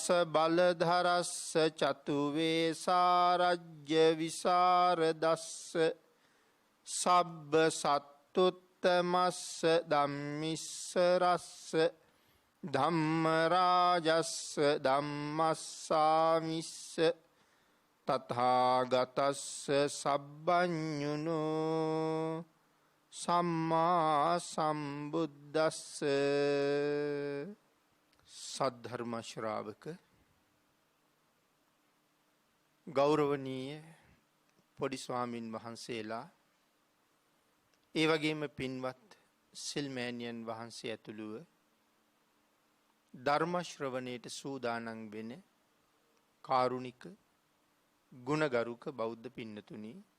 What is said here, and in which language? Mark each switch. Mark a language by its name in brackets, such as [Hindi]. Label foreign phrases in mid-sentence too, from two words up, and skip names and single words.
[Pali] බලධරස්ස චතු වේසාරජ්‍ය විසරදස්ස සබ්බ සත්තුත්තමස්ස ධම්මිස්සරස්ස ධම්ම රාජස්ස ධම්මස්සාමිස්ස තථාගතස්ස සබ්බඤුනෝ සම්මා සම්බුද්දස්ස. [Sinhala] සද්ධර්ම ශ්‍රාවක ගෞරවනීය පොඩි ස්වාමින් වහන්සේලා, ඒ වගේම පින්වත් සිල්මෑණියන් වහන්සේ ඇතුළුව ධර්ම ශ්‍රවණයට සූදානම් වෙන කාරුණික ගුණගරුක බෞද්ධ පින්නතුනි,